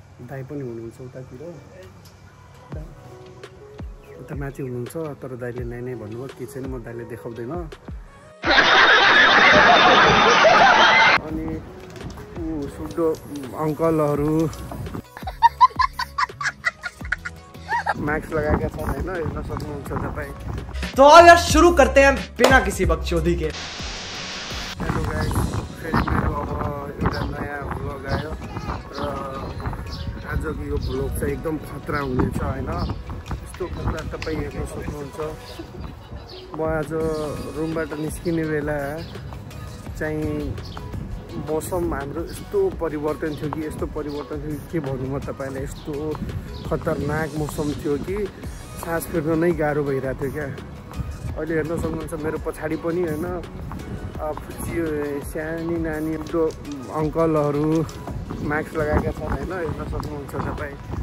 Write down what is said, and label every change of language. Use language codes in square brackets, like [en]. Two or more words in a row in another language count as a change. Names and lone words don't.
[ne] दाइ पनि हुनुहुन्छ उतातिर उता माथि हुनुहुन्छ तर दाइले नाइ नाइ भन्नुभयो के छैन म दाइले देखाउँदैन अनि सुड्डो अङ्कलहरू मास्क लगाएका छन् हैन हेर्न सक्नुहुन्छ तपाईँ [hi] तो यार शुरू करते हैं बिना किसी बकचोदी के [ne] हेलो गाइस फेरि मेरो अब एउटा नयाँ भ्लग आयो र आजको यो भ्लग चाहिँ एकदम खतरा हुनेछ हैन यस्तो खतरा तपाईँ हेर्न सक्नुहुन्छ म आज रुमबाट निस्किने बेला चाहिँ मौसम हाम्रो यस्तो परिवर्तन थियो कि यस्तो परिवर्तन थियो के भन्नु म तपाईँलाई यस्तो खतरनाक मौसम थियो कि सास फेर्न नै गाह्रो भइरहेको थियो क्या अहिले हेर्न सक्नुहुन्छ मेरो पछाडि पनि हैन सानी नानी अङ्कलहरू मास्क लगाएका छन् हैन हेर्न सक्नुहुन्छ तपाईँ